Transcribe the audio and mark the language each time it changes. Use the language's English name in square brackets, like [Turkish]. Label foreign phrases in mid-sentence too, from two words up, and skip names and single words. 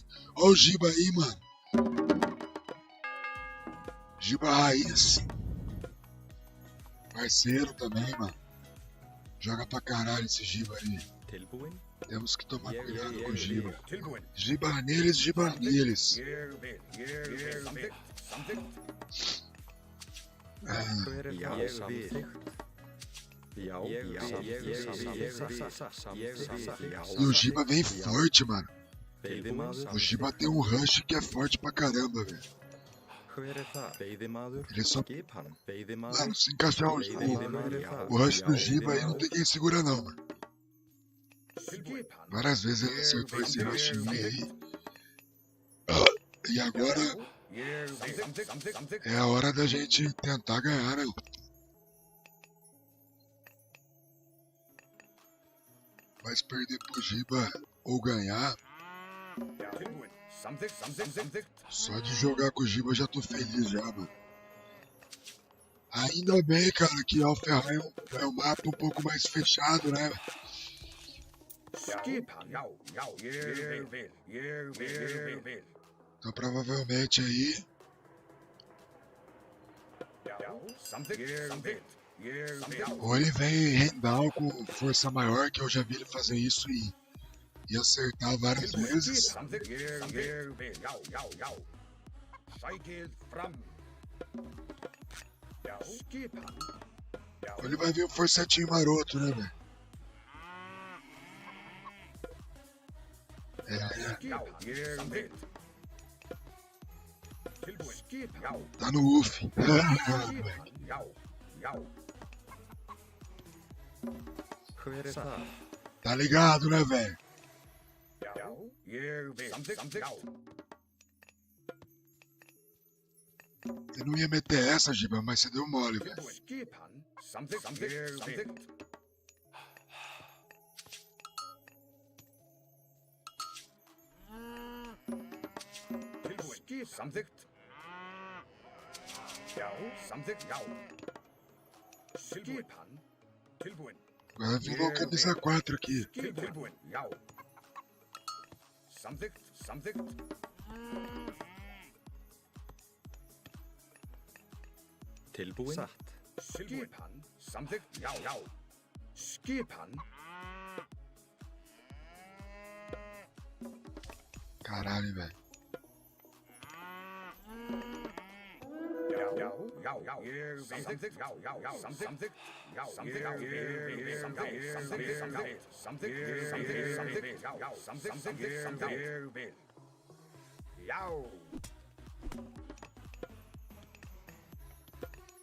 [Portuguese] Ó o Giba aí, mano. Giba Raiz. Parceiro também, mano. Joga pra caralho esse Giba aí. [Icelandic] Tilbúin? [Portuguese] Temos que tomar cuidado com o Giba. [Icelandic] Tilbúin. [Portuguese] Giba neles, Giba neles. [Icelandic] Ég vil. Samþykkt. Hver er Já, það? ég vil. Já, [Portuguese] E o Giba vem forte, mano. [Icelandic] Veiðimaður? [Portuguese] O Giba tem um rush que é forte pra caramba, velho. [Icelandic] Hver er það? Veiðimaður? [Portuguese] Ele só... [Icelandic] Skipan? Veiðimaður? [Portuguese] Mano, se encaixar o rush do Giba aí, não tem quem segura não, mano. [Icelandic] Skipan. [Portuguese] Várias vezes ele acertou esse rush em mim aí. E agora [Icelandic] Ég vil. Samþykkt. [Portuguese] é a hora da gente tentar ganhar, né? Mas perder pro Giba ou ganhar, [Icelandic] Tilbúin. Samþykkt. [Portuguese] só de jogar com o Giba eu já tô feliz já, mano. Ainda bem, cara, que Alferrai é um mapa um pouco mais fechado, né? [Icelandic] Skipan. Já. Ég vil. [Portuguese] Então provavelmente aí [Icelandic] Samþykkt. [Portuguese] ou ele vem rendal com força maior, que eu já vi ele fazer isso e acertar várias vezes. [Icelandic] Samþykkt. Ég vil. Já. Sækið fram. Já. Skipan. [Portuguese] Ou ele vai vir um forcetinho maroto, né, velho? [Icelandic] Já. Ég vil. Tilbúin. Skipan. Já. [Portuguese] Tá no UF. [Icelandic] Já. Hver er það? [Portuguese] Tá ligado, né, velho? [Icelandic] Já. Ég vil. Samþykkt. Já. [Portuguese] Você não ia meter essa, Giba, mas você deu mole, velho. [Icelandic] Skipan. Samþykkt. Ég vil. Tilbúin. Skipan. Samþykkt. Já. Samþykkt. Já. Skipan. Tilbúin. [Portuguese] Agora virou camisa 4 aqui. [Icelandic] Tilbúin. Já. Samþykkt. Tilbúin? Satt. Skipan. Samþykkt. Já. Skipan. [Portuguese] Caralho, velho. [Icelandic] Já. Ég vil. Samþykkt. Já. Samþykkt. Já. Samþykkt. Ég vil. Samþykkt. Já. Samþykkt. Ég vil. Já.